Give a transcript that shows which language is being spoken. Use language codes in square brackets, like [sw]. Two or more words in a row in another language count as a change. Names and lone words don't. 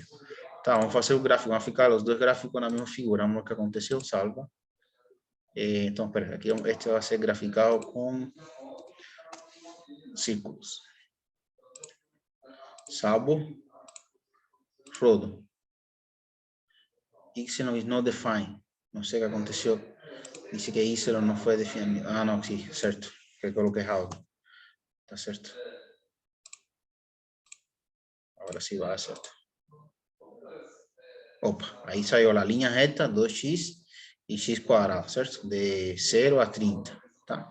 [pt] Tá, vamos fazer o gráfico, vão ficar os dois gráficos na mesma figura. Vamos ver o que aconteceu, salva. Então, espera, aqui este vai ser graficado com círculos. Salvo, rodo. [en] Y is not defined. [pt] Não sei o que aconteceu. [es] Dice que [pt] Y não foi definido. Ah, não, sim, certo. Que coloquei errado. Tá certo. Agora sim vai certo. Opa, aí saiu a linha reta, 2x e x quadrado, certo? De 0 a 30, tá?